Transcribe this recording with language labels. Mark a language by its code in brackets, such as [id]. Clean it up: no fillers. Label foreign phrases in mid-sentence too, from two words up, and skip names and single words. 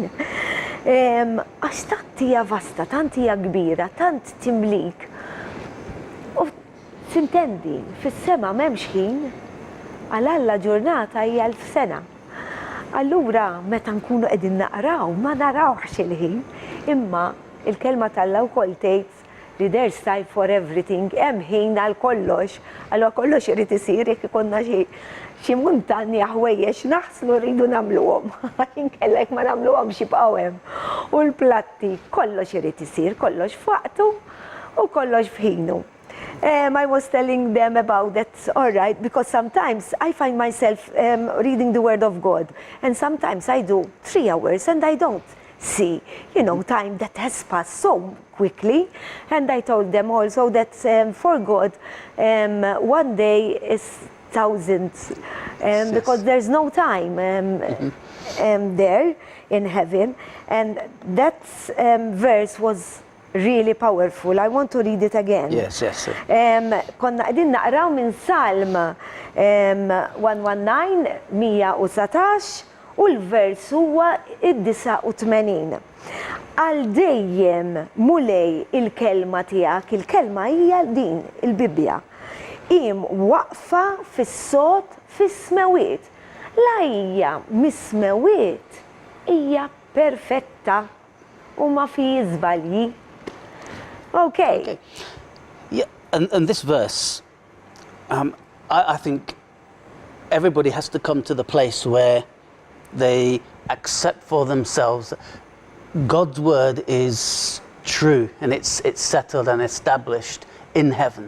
[mt] Għax tant hija vasta, tant hija kbira, tant timlik. U tintendi, fis-sema m'hemmx ħin, għal Alla ġurnata hija 1000 sena. Allura meta nkunu qegħdin naqraw ma narawx il-ħin, imma il-kelma tal-Alla wkoll tgħid li [en] there's time for everything, [mt] hemm ħin għal kollox, allura kollox irid isir jekk ikonna xi muntanja ħwejjex naħslu rridu nagħmluhom. Inkellek ma nagħmluhomx jibqgħu hemm. U l-platti kollox irid isir, kollox f'waqtu u kollox f'ħinu. [en] I was telling them about that, all right, because sometimes I find myself reading the Word of God, and sometimes I do 3 hours and I don't see, time that has passed so quickly. And I told them also that for God, 1 day is thousands, because there's no time there in heaven. And that verse was really powerful. I want to read it again. Yes. [mt] Konna qegħdin naqraw minn Salm 119, 117 u l-vers huwa id-89. Għal dejjem Mulej il-kelma tiegħek, il-kelma hija din il-Bibbja. Im waqfa fis-sod fis-smewiet. La hija mis-smewiet hija perfetta u ma fi żbalji. [en] Okay. Yeah, and this verse, I think everybody has to come to the place where they accept for themselves that God's word is true and it's settled and established in heaven.